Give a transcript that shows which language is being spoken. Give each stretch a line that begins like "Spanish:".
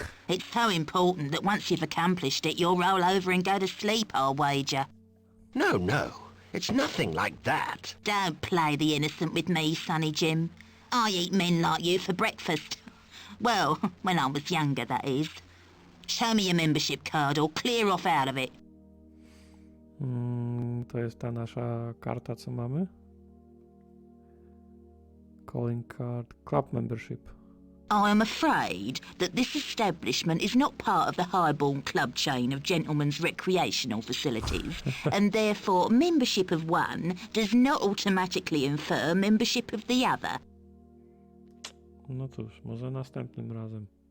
English: It's so important that once you've accomplished it, you'll roll over and go to sleep, I'll wager. No, no. It's nothing like that. Don't play the innocent with me, Sonny Jim. I eat men like you for breakfast. Well, when I was younger, that is. Show me your membership card or clear off out of it.
Polish: To jest ta nasza karta, co mamy.
English: Calling card, club membership. I am afraid that this establishment is not part of the highborn club chain of gentlemen's recreational facilities, and therefore membership of one does not automatically infer membership of the other.
Polish: No cóż, może następnym razem.